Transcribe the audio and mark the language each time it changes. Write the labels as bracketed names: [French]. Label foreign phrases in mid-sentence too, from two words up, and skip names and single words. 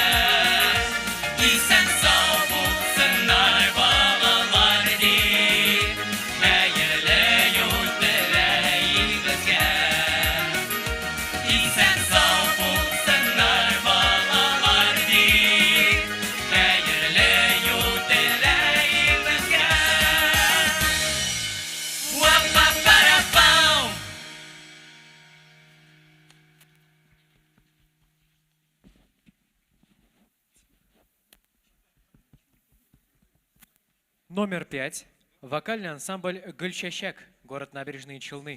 [Tatar] Исән сау булсыннар балалар дип, хәерле юл теләйбез безгә. Исән сау булсыннар балалар дип, хәерле юл теләйбез безгә. Уа-па-па-ра-пау! [Russian] Номер 5. Вокальный ансамбль «Гульчащак», город Набережные Челны.